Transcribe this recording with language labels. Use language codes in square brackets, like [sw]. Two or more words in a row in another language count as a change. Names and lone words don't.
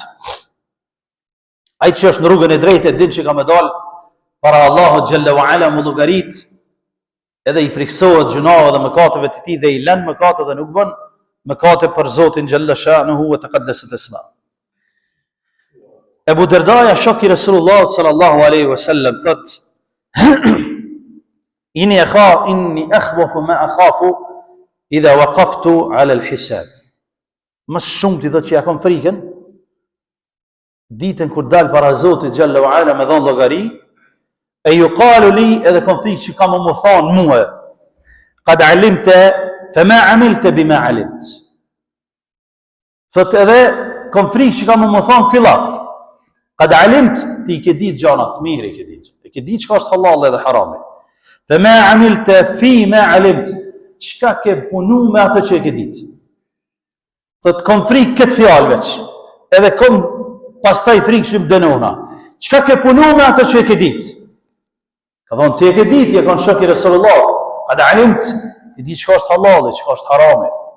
[sq] Ai që është në rrugën e drejtë e din që ka me dalë para Allahut [ar] جل وعلا [sq] më llogarit, edhe i friksohet gjunave dhe mëkateve të tij dhe i lën mëkate dhe nuk bën mëkate për Zotin [ar] جل شأنه وتقدست أسماء. Ebu Derdaja, shoku Rasulullah صلى الله عليه وسلم, thot إني أخوف ما أخاف إذا وقفت على الحساب. [sq] Më shumë ti thot që ja kam frikën ditën kur dal para Zotit [ar] جل وعلا [sq] me dhon llogari, e [ar] يقال لي, [sq] edhe kam frikë që kam më thonë mua, [ar] قد علمت فما عملت بما علمت. [sq] Thot edhe kam frikë që kam më thonë ky llaf. [ar] قد علمت, [sq] ti ke ditë gjanat mirë, e ke ditë çka është halal edhe harami. [ar] فما عملت فيما علمت, [sq] çka ke punu me atë që e ke ditë. Thot kam frikë këtë fjalë veç, edhe kam pastaj frikë që më dënona. Çka ke punu me atë që e ke ditë? Ka thonë ti e ke ditë, e kanë shoku Rasulullah, [ar] قد علمت, [sq] e di çka është halal, çka është harami.